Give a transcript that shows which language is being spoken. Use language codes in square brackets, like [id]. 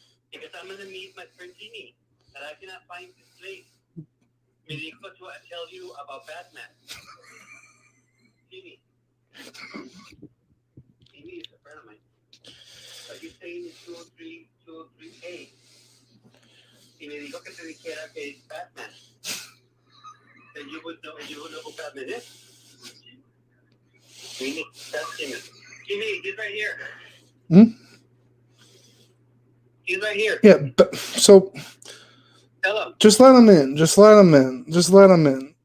[en] Because I'm gonna meet my friend Jimmy, and I cannot find this place. [es] Me dijo [en] to tell you about Batman. Jimmy. Jimmy is a friend of mine. Are you saying it's 203A? [es] Y me dijo que te dijera que es Batman. [en] Then you would know who Batman is. Jimmy, that's Jimmy. Jimmy, he's right here. Hmm? He's right here. Yeah, so Tell him. just let him in. Just let him in. Just let him in.